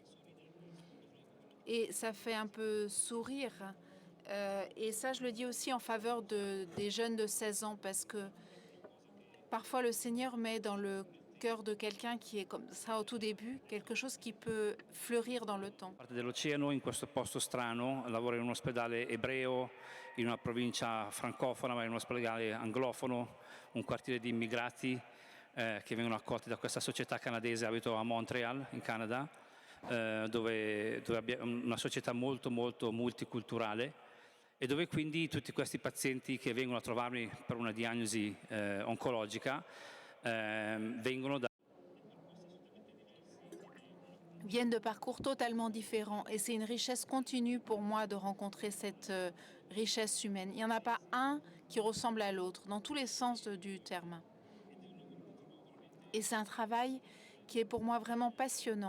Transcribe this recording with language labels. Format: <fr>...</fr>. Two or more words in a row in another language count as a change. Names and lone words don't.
<fr>Et ça fait un peu sourire. Et ça, je le dis aussi en faveur des jeunes de 16 ans, parce que parfois le Seigneur met dans le cœur de quelqu'un qui est comme ça au tout début, quelque chose qui peut fleurir dans le temps.</fr> <it>parte dell'oceano, in questo posto strano, lavoro in un ospedale ebreo, in una provincia francofona, ma in un ospedale anglofono, un quartiere di immigrati che vengono accolti da questa società canadese. Abito a Montreal, in Canada, dove abbiamo una società molto multiculturale e dove quindi tutti questi pazienti che vengono a trovarmi per una diagnosi oncologica vengono da</it> <fr>viennent de parcours totalement différents. Et c'est une richesse continue pour moi de rencontrer cette richesse humaine. Il n'y en a pas un qui ressemble à l'autre, dans tous les sens du terme. Et c'est un travail qui est pour moi vraiment passionnant.</fr>